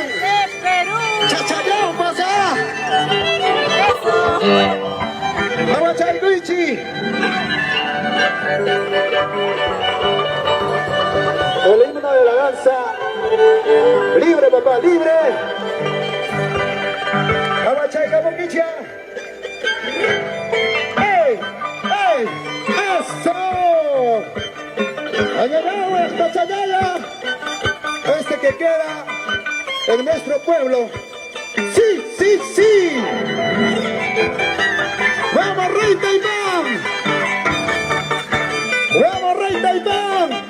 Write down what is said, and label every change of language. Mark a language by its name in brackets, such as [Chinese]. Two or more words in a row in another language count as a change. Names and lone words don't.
[Spanish] De Perú. ¡Chachayón, pasa! Eso. ¡Abachai, Luigi! El himno de la danza. ¡Libre, papá, libre! ¡Abachai, Caboquicha! ¡Ey! ¡Ey! ¡Eso! ¡Ha llegado esta chayaya! que queda en nuestro pueblo. ¡Sí, sí, sí! ¡Vamos, Rey Taipán! ¡Vamos, Rey Taipán!